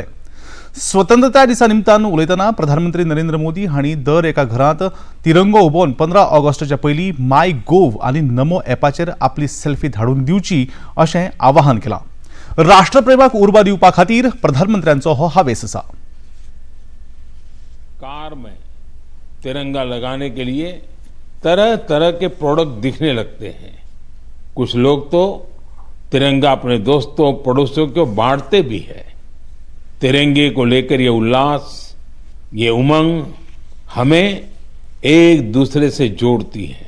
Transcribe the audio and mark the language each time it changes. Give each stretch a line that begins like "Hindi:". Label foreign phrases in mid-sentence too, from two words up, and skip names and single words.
Konkani: स्वतंत्रता दिसा निमतान उलयतना प्रधानमंत्री नरेंद्र मोदी हांणी दर एका घरांत तिरंगो उबोवन 15 ऑगस्टाच्या पयलीं माय गोव आनी नमो ॲपाचेर आपली सेल्फी धाडून दिवची अशें आवाहन केलां। राष्ट्रप्रेमाक उर्बा दिवपा खातीर प्रधानमंत्र्यांचो हो हावेस आसा।
Hindi: कार में तिरंगा लगाने के लिए तरह तरह के प्रोडक्ट दिखने लगते हैं। कुछ लोग तो तिरंगा अपने दोस्तों पड़ोसियों को बांटते भी है। तिरंगे को लेकर ये उल्लास, ये उमंग हमें एक दूसरे से जोड़ती है।